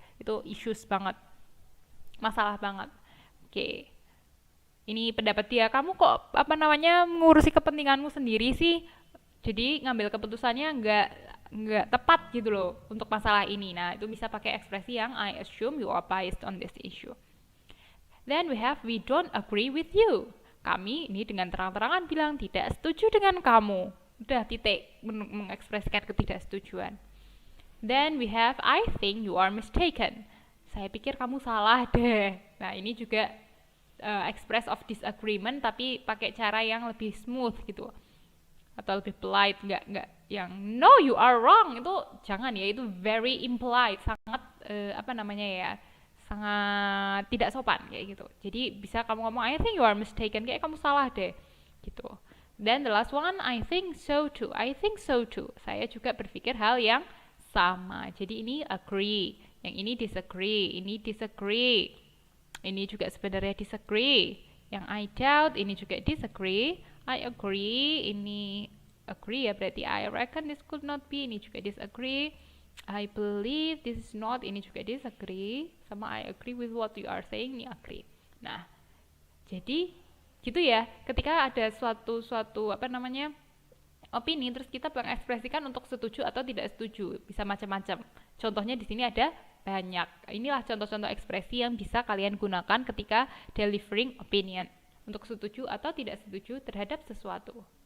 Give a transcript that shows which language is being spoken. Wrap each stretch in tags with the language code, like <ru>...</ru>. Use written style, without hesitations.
<id>Itu issues banget, masalah banget. Oke. Ini pendapat dia, kamu kok apa namanya mengurusi kepentinganmu sendiri sih? Jadi ngambil keputusannya nggak tepat gitu loh untuk masalah ini. Nah, itu bisa pakai ekspresi yang</id> <en>I assume you are biased on this issue. Then we have we don't agree with you.</en> <id>Kami ini dengan terang-terangan bilang tidak setuju dengan kamu. Udah titik, mengekspresikan ketidaksetujuan.</id> <en>Then we have I think you are mistaken.</en> <id>Saya pikir kamu salah deh. Nah, ini juga</id> <en>express of disagreement</en> <id>tapi pakai cara yang lebih smooth gitu. Atau lebih polite, nggak yang</id> <en>no you are wrong,</en> <id>itu jangan ya, itu</id> <en>very impolite,</en> <id>sangat apa namanya ya, sangat tidak sopan kayak gitu. Jadi bisa kamu ngomong</id> <en>I think you are mistaken,</en> <id>kayak kamu salah deh gitu.</id> <en>Then the last one I think so too. I think so too,</en> <id>saya juga berpikir hal yang sama. Jadi ini agree, yang ini disagree, ini disagree, ini juga sebenarnya disagree.</id> <en>Yang I doubt ini juga disagree. I agree, ini agree</en> <id>ya, berarti</id> <en>I reckon this could not be, ini juga disagree. I believe this is not,</en> <id>ini juga</id> <en>disagree. Sama I agree with what you are saying, ini agree.</en> <id>Nah, jadi gitu ya, ketika ada suatu apa namanya opini, terus kita mengekspresikan untuk setuju atau tidak setuju, bisa macam-macam. Contohnya di sini ada banyak. Inilah contoh-contoh ekspresi yang bisa kalian gunakan ketika</id> <en>delivering opinion,</en> <id>untuk setuju atau tidak setuju terhadap sesuatu.</id>